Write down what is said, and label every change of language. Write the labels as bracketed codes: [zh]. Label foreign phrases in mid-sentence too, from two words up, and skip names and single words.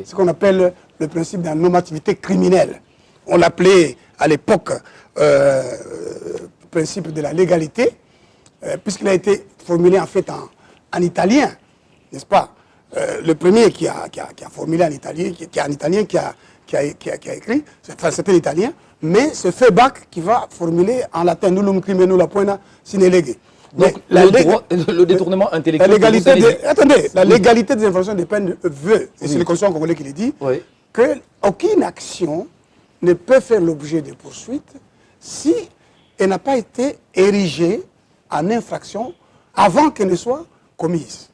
[fr] Ce qu'on appelle le principe de la normativité criminelle. On l'appelait à l'époque principe de la légalité, puisqu'il a été formulé en fait en italien, n'est-ce pas? Le premier qui a formulé en italien, qui a écrit, c'était l'italien, mais c'est Febach qui va formuler en latin [la] nullum crimen nulla poena sine lege. [fr] Donc le détournement intellectuel. La légalité des infractions des peines veut, et c'est le Constitution congolais qui le dit, qu'aucune action ne peut faire l'objet de poursuites si elle n'a pas été érigée en infraction avant qu'elle ne soit commise.